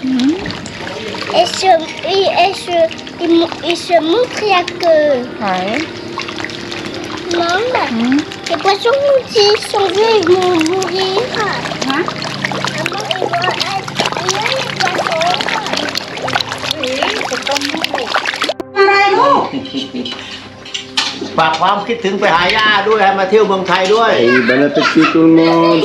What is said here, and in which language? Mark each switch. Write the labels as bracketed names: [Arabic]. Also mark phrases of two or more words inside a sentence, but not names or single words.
[French] Et se montre la queue. Ouais. Maman, les poissons s'ils sont vieux, ils vont mourir. Hein? Maman, ils vont être... Il y a les poissons. Oui, c'est comme nous. [Thai] อะไรลูก ฝากความคิดถึงไปหาย่าด้วยให้มาเที่ยวเมืองไทยด้วย [French] Et bon appétit tout le monde.